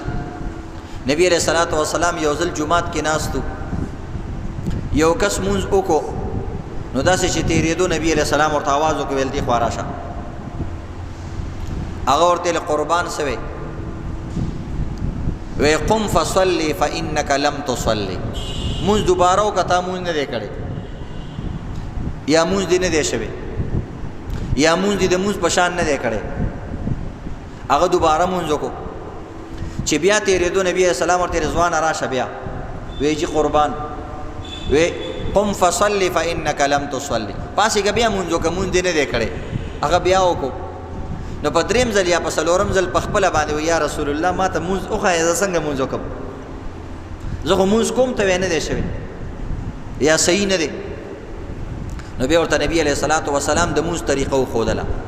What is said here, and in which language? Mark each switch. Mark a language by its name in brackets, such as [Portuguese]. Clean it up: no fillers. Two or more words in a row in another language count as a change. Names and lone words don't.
[Pashto] نبی [Arabic] علیہ الصلوۃ والسلام [Pashto] یو ځل جمعات کې ناستو، یو کس مونځ وکړو نو داسې چې تېرېدو نبی [Arabic] علیہ السلام [Pashto] ورته آواز وکړ ویل دې خوا راشه. هغه ورته قربان سوی وی [Arabic] قم فصلی فإنک لم تصلی، [Pashto] مونځ دوباره وکړه مونځ نه دی کړی یا مونځ دې نه دی شوی یا مونځ دې د مونځ په شان نه دی کړی. هغه دوباره مونځ وکړو چې بیا تېرېدو نبی [Arabic] علیہ السلام [Pashto] ورته رضوان راشه بیا وی جی قربان وی [Arabic] قم فصلی فإنک لم تصلی، [Pashto] پاسې بیا مونځ وکړه مونځ دې نه دی کړی. هغه بیا وکړو نو په دریم ځل یا په څلورم ځل په خپله باندې وی [Arabic] یا رسول الله [Pashto] ما ته مونځ وښایه زه څنګه مونځ وکړم، زه خو مونځ کوم ته نه دی شوی یا صحیح نه دی. نو بیا ورته نبی [Arabic] علیہ الصلوۃ والسلام [Pashto] د مونځ طریقه وښودله.